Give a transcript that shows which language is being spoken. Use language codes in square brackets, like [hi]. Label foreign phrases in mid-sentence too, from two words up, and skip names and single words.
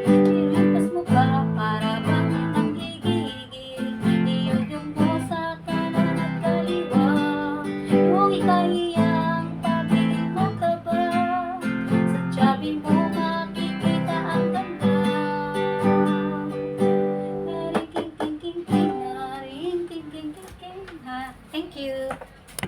[tl] Irilampas mo pa para bang nanggigigil. Iyuyog mo sa kanan at kaliwa. Yung ikahiyang pagiging mataba. Sa tiyabi mo makikita ang ganda. Naring king king king king, naring king king king king ha. [en] Thank you.